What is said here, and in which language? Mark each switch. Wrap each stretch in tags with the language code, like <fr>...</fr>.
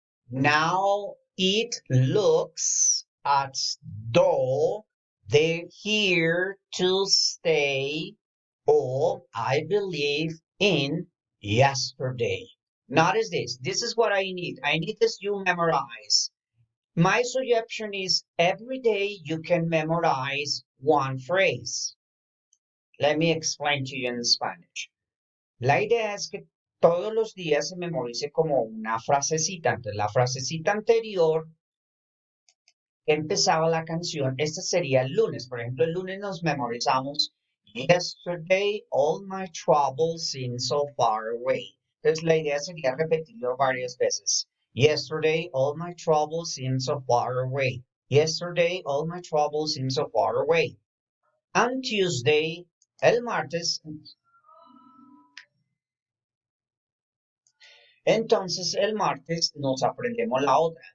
<en>Now it looks as though they're here to stay, or I believe in yesterday. Notice this. This is what I need. I need this you memorize. My suggestion is every day you can memorize one phrase. Let me explain to you in Spanish.</en> <es>La idea es que todos los días se memorice como una frasecita. Entonces, la frasecita anterior empezaba la canción. Este sería el lunes. Por ejemplo, el lunes nos memorizamos Yesterday all my troubles seem so far away. Entonces, la idea sería repetirlo varias veces.</es> <en>Yesterday all my troubles seem so far away. Yesterday all my troubles seem so far away.</en> <es>On Tuesday, el martes, entonces el martes nos aprendemos la otra.</es>